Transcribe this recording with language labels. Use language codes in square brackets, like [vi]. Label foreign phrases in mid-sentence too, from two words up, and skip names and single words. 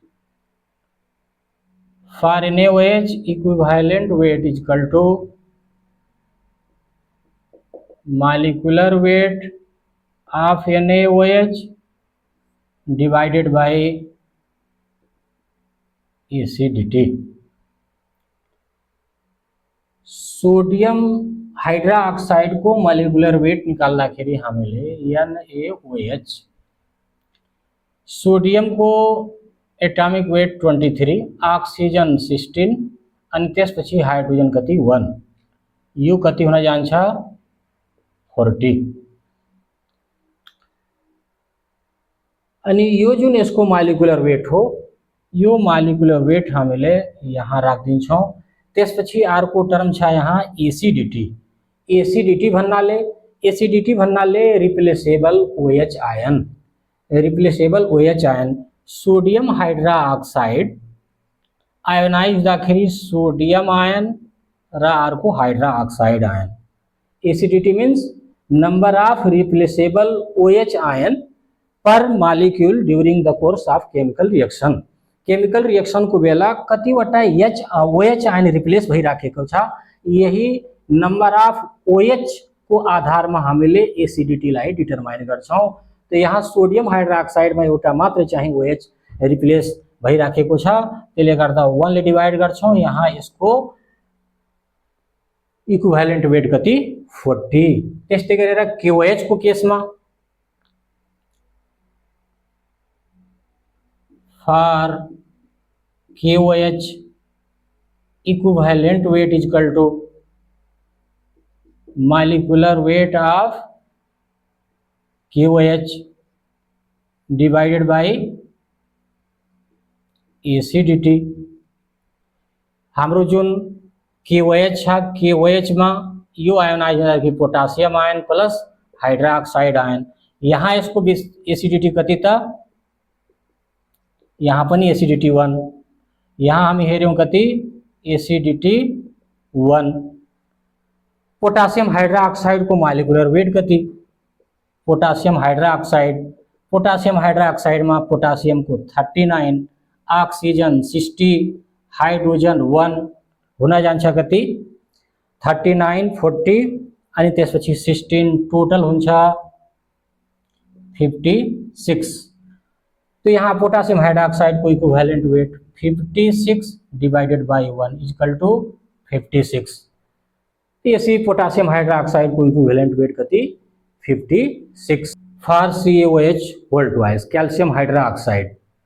[en] For NaOH, equivalent weight is equal to molecular weight of NaOH divided by acidity. [ne] सोडियम हाइड्रोक्साइड को [en] molecular weight [ne] निकाल्दाखेरि हामीले NaOH, सोडियम को [en] atomic weight [ne] 23, ऑक्सीजन 16 अनि त्यसपछि हाइड्रोजन कति 1, यो कति हुन जान्छ 40। अनि यो जुन यसको [en] molecular weight [ne] हो यो [en] molecular weight [ne] हामीले यहाँ राख्दिन्छौं। त्यसपछि अर्को टर्म छ यहाँ एसिडिटी। एसिडिटी भन्नाले [en] replaceable OH ion, replaceable OH ion [ne] सोडियम हाइड्रोक्साइड आयोनाइज हुँदाखेरि सोडियम आयन र अर्को हाइड्रोक्साइड आयन। [en] acidity means number of replaceable OH ion per molecule during the course of chemical reaction. chemical reaction [ne] को बेला कतिवटा OH आयन रिप्लेस भइराखेको छ, यही [en] number of OH [ne] को आधारमा हामीले एसिडिटी लाई डिटरमाइन गर्छौं। तो यहाँ सोडियम हाइड्रोक्साइड में एउटा मात्र चाहिँ OH रिप्लेस भइराखेको छ, त्यसले गर्दा 1 ले डिवाइड गर्छौं। यहाँ यसको इक्विभ्यालेन्ट वेट कति 40। त्यस्तै गरेर KOH को केसमा [en] for KOH equivalent weight is equal to molecular weight of KOH divided by एसिडिटी। [ne] हाम्रो जुन KOH छ KOH में यो आयोनाइज [hi] हो जाएगी [ne] पोटासियम आयन प्लस हाइड्रोक्साइड आयन। यहाँ इसको एसिडिटी कति त यहाँ पनि एसिडिटी 1, यहाँ हामी हेर्यौं कति एसिडिटी 1। पोटासियम हाइड्रोक्साइड को [en] molecular weight [ne] कति, पोटासियम हाइड्रोक्साइड में पोटासियम को 39, ऑक्सीजन 60, हाइड्रोजन 1 हुन जान्छ कति 39, 40 अनि त्यसपछि 16 टोटल हुन्छ 56। तो यहाँ पोटासियम हाइड्रोक्साइड को [en] equivalent weight [ne] 56 [en] divided by 1 equal to 56. [ne] इसी पोटासियम हाइड्रोक्साइड को इक्विवेलेंट वेट कति 56 [en] for CaOH whole twice calcium hydroxide.